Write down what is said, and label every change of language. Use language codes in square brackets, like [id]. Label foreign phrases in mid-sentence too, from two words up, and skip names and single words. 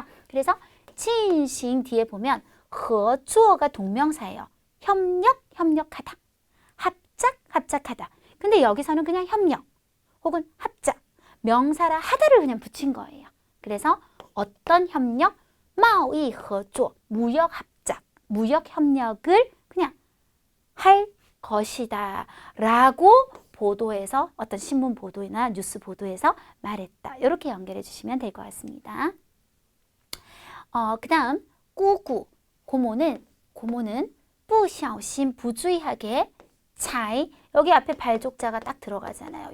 [ko] 그래서 진싱 뒤에 보면 合作 가 동명사예요. 협력, 협력하다. 합작, 합작하다. 근데 여기서는 그냥 협력 혹은 합작, 명사라 하다를 그냥 붙인 거예요. 그래서 어떤 협력? [zh] 贸易合作, [ko] 무역 합작, 무역 협력을 그냥 할 것이다 라고 보도에서 어떤 신문 보도나 뉴스 보도에서 말했다. 이렇게 연결해 주시면 될 것 같습니다. 그 다음 꾸구 고모는 [zh] 不小心 [ko] 부주의하게 才 여기 앞에 발족자가 딱 들어가잖아요.